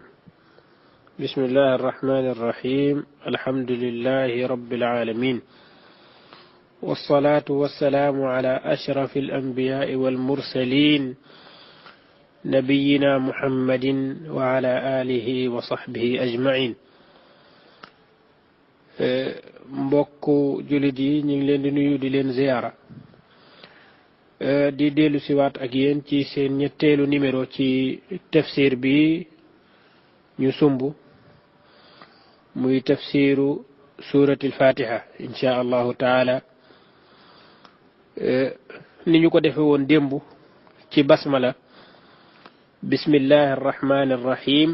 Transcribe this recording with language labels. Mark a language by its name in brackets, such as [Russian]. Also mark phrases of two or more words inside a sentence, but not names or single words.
[Arabic] بسم الله الرحمن الرحيم. الحمد لله رب العالمين، والصلاة والسلام على أشرف الأنبياء والمرسلين نبينا محمد وعلى آله وصحبه أجمعين. [Wolof] mbokku jullit yi ñu ngi leen di nuyu di leen ziyaara di dellu siwaat ak yéen ci seen ñetteelu numéro ci tafsir bi ñu sumb muy [Arabic] تفسير سورة الفاتحة إن شاء الله تعالى [Wolof] ni ñu ko defe woon démb ci basmala [Arabic] بسم الله الرحمن الرحيم.